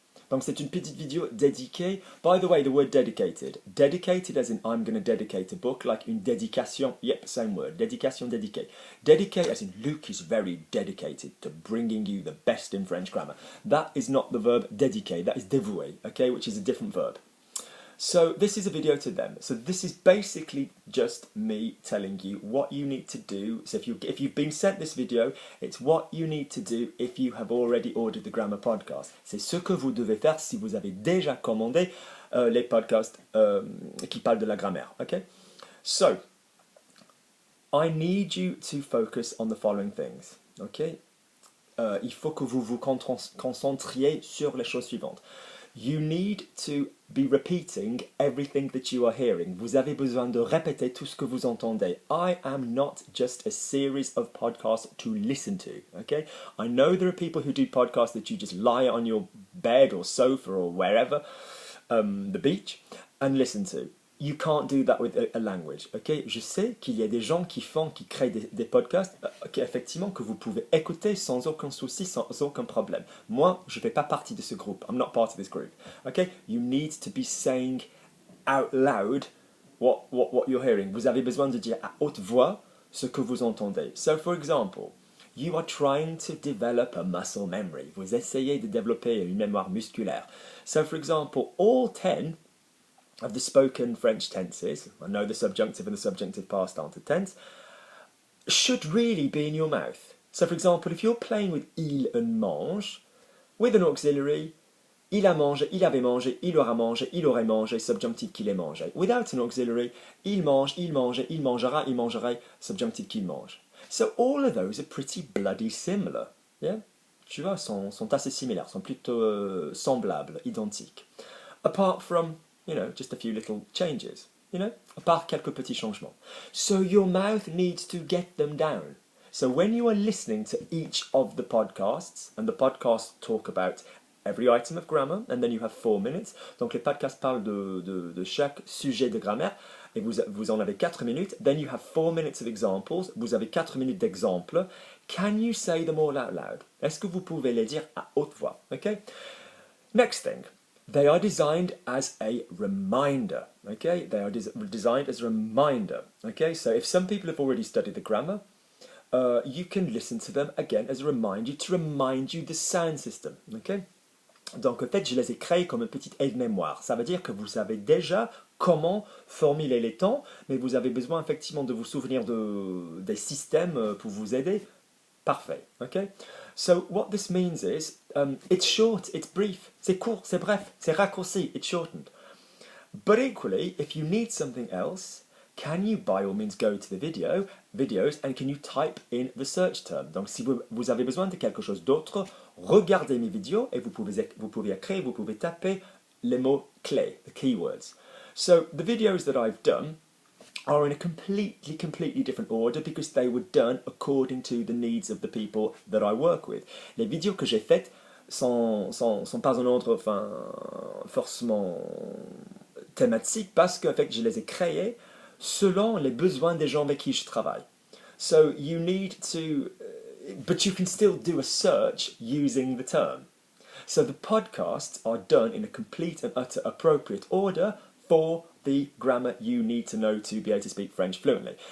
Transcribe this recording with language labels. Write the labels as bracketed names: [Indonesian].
[French] Donc c'est une petite vidéo dédiée. [English] By the way, the word dedicated. Dedicated as in I'm going to dedicate a book, like une dédication. Yep, same word. Dedication, dédiqué. Dedicate as in Luke is very dedicated to bringing you the best in French grammar. That is not the verb dédiquer, that is dévouer, okay, which is a different verb. So this is a video to them. So this is basically just me telling you what you need to do. So if you've been sent this video, it's what you need to do if you have already ordered the grammar podcast. [French] C'est ce que vous devez faire si vous avez déjà commandé les podcasts qui parlent de la grammaire. [English] Okay? So I need you to focus on the following things. Okay? [French] Il faut que vous vous concentriez sur les choses suivantes. [English] You need to be repeating everything that you are hearing. [French] Vous avez besoin de répéter tout ce que vous entendez. [English] I am not just a series of podcasts to listen to, okay? I know there are people who do podcasts that you just lie on your bed or sofa or wherever, the beach, and listen to. You can't do that with a language, okay? [French] Je sais qu'il y a des gens qui créent des podcasts, effectivement, que vous pouvez écouter sans aucun souci, sans aucun problème. Moi, je ne fais pas partie de ce groupe. [English] I'm not part of this group, okay? You need to be saying out loud what you're hearing. [French] Vous avez besoin de dire à haute voix ce que vous entendez. [English] So, for example, you are trying to develop a muscle memory. [French] Vous essayez de développer une mémoire musculaire. [English] So, for example, all 10 of the spoken French tenses, I know the subjunctive and the subjunctive past aren't a tense, should really be in your mouth. So for example, if you're playing with il and mange, with an auxiliary, [French] il a mangé, il avait mangé, il aura mangé, il aurait mangé, [English] subjunctive [French] qu'il ait mangé. [English] Without an auxiliary, [French] il mange, il mangeait, il mangera, il mangerait, [English] subjunctive [French] qu'il mange. [English] So all of those are pretty bloody similar. Yeah? [French] Tu vois, sont assez similaires, sont plutôt semblables, identiques. [English] Apart from, you know, just a few little changes, you know, [French] à part quelques petits changements. [English] So your mouth needs to get them down. So when you are listening to each of the podcasts, and the podcasts talk about every item of grammar, and then you have 4 minutes. [French] Donc les podcasts parlent de chaque sujet de grammaire, et vous en avez 4 minutes. [English] Then you have 4 minutes of examples. [French] Vous avez 4 minutes d'exemples. [English] Can you say them all out loud? [French] Est-ce que vous pouvez les dire à haute voix? [English] Okay? Next thing. They are designed as a reminder, okay? They are designed as a reminder, okay? So if some people have already studied the grammar, you can listen to them again as a reminder to remind you the sound system, okay? [French] Donc en fait, je les ai créés comme une petite aide-mémoire. Ça veut dire que vous savez déjà comment formuler les temps, mais vous avez besoin effectivement de vous souvenir des systèmes pour vous aider [English] Parfait, okay? So what this means is, it's short, it's brief, [French] c'est court, c'est bref, c'est raccourci, [English] it's shortened. But equally, if you need something else, can you by all means go to the videos, and can you type in the search term? [French] Donc si vous avez besoin de quelque chose d'autre, regardez mes vidéos et vous pouvez écrire, vous pouvez taper les mots clés, [English] the keywords. So the videos that I've done are in a completely different order because they were done according to the needs of the people that I work with. [French] Les vidéos que j'ai faites sont pas en ordre forcément thématique parce que en fait, je les ai créées selon les besoins des gens avec qui je travaille. [English] So you need to, but you can still do a search using the term. So the podcasts are done in a complete and utter appropriate order for the grammar you need to know to be able to speak French fluently.